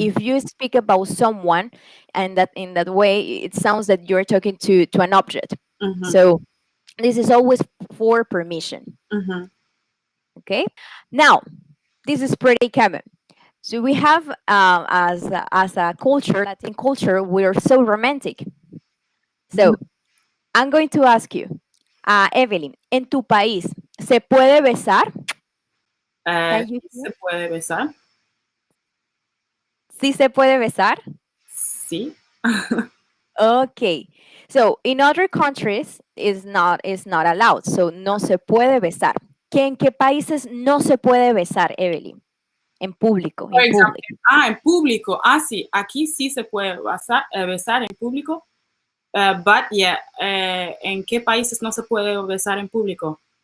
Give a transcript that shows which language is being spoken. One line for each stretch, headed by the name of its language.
English: If you speak about someone, and that in that way, it sounds that you're talking to an object. mm-hmm, So this is always for permission. mm-hmm, Okay. Now this is pretty common. So we have as a culture, Latin culture, we're so romantic. mm-hmm. So I'm going to ask you, Evelyn,
Spanish: en tu país, ¿se puede besar?
English: Can you
Spanish: Sí
English: hear?
Spanish: se puede besar. ¿Sí se puede besar? Sí.
English: Okay. So in other countries is not allowed.
Spanish: So no se puede besar. ¿En qué países no se puede besar, Evelyn? En público,
English: For in example, public.
Spanish: en público. Sí, aquí sí se puede besar en público.
English: But yeah,
Spanish: ¿en qué países no se puede besar en público?